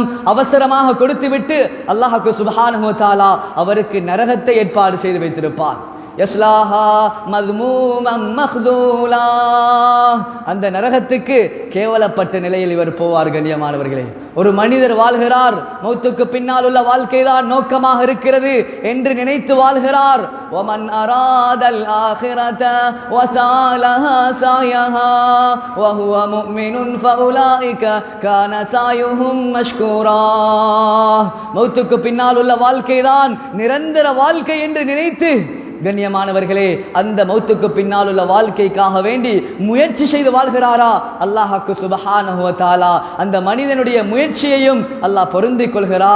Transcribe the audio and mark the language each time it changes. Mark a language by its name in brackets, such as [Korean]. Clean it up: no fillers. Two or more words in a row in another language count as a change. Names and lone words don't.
[Tamil] அவசரமாக கொடுத்துவிட்டு [Arabic] الله سبحانه وتعالى [Tamil] அவருக்கு நரகத்தை ஏற்பாடு செய்து வைத்திருப்பான். [Arabic] يصلاها مذموما مقتولا. [Tamil] அந்த நரகத்துக்கு கேவலப்பட்ட நிலையில் இவர் போவார். கண்ணியமானவர்களே, ஒரு மனிதர் வாழ்கிறார், மௌத்துக்கு பின்னால் உள்ள வாழ்க்கை தான் நோக்கமாக இருக்கிறது என்று நினைத்து வாழ்கிறார். [Arabic] ومن أراد الآخرة وسعى سعيها وهو مؤمن فأولئك كان سعيهم مشكورا. [Tamil] மௌத்துக்கு பின்னால் உள்ள வாழ்க்கை தான் நிரந்தர வாழ்க்கை என்று நினைத்து கண்ணியமானவர்களே, அந்த மௌத்துக்கு பின்னால் உள்ள வாழ்க்கைக்காக வேண்டி முயற்சி செய்து வாழ்கிறாரா? [Arabic] الله سبحانه وتعالى [Tamil] அந்த மனிதனுடைய முயற்சியையும் அல்லாஹ் பொருந்திக் கொள்கிறான்.